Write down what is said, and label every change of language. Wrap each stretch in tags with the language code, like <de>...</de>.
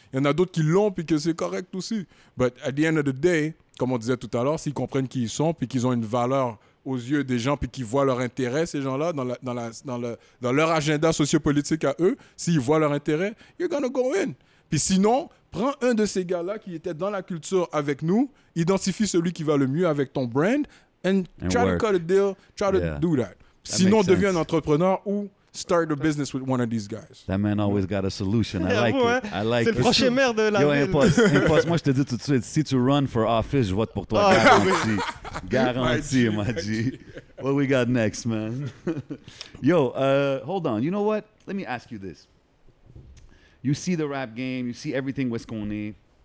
<fr>Il y en a d'autres qui l'ont, puis que c'est correct aussi.</fr> <en>But at the end of the day,</en> <fr>comme on disait tout à l'heure, s'ils comprennent qui ils sont, puis qu'ils ont une valeur aux yeux des gens, puis qu'ils voient leur intérêt, ces gens-là, dans leur agenda sociopolitique à eux, s'ils voient leur intérêt,</fr> <en>you're gonna go in.</en> <fr>Puis sinon, prends un de ces gars-là qui était dans la culture avec nous, identifie celui qui va le mieux avec ton brand,</fr> <en>and try work. to cut a deal, try to do that.</en> <fr>Sinon, deviens un entrepreneur ou</fr> <en>start a business with one of these guys. That man always got a solution. I like it. I like</en> <fr>C'est</fr> <en>it.</en> <fr>le prochain maire de la Yo, ville. Impost, moi je te dis tout de suite, si tu</fr> <en>run for office,</en> <fr>je vote pour toi.</fr> <en>Garanti. Garanti, my G. What we got next, man? Yo, hold on. You know what? Let me ask you this. You see the rap game, you see everything</en> <fr>où est-ce qu'on est.</fr>